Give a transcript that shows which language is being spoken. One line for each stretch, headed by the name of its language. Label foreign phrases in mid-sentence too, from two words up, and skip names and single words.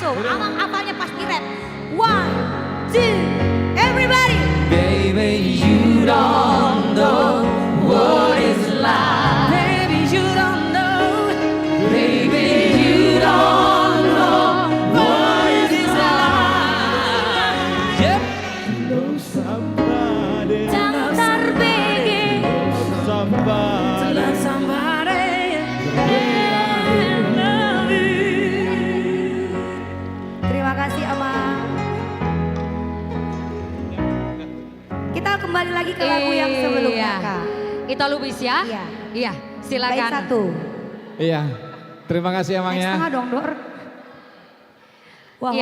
Indonesian: Amang apalnya pasti rap. 1, 2,
English: everybody. Baby, you don't know what is love. Baby, you don't know. Baby, you don't know what is love. Yep. Know somebody. Cantar BG. Somebody. Love somebody. Love you.
Indonesian: Terima kasih Amang. Kita kembali lagi ke lagu yang sebelumnya Kak. Itu Lubis ya? Iya. Iya, silakan. Baik satu. Iya, terima kasih Amang ya. Setengah dong Dor. Wah,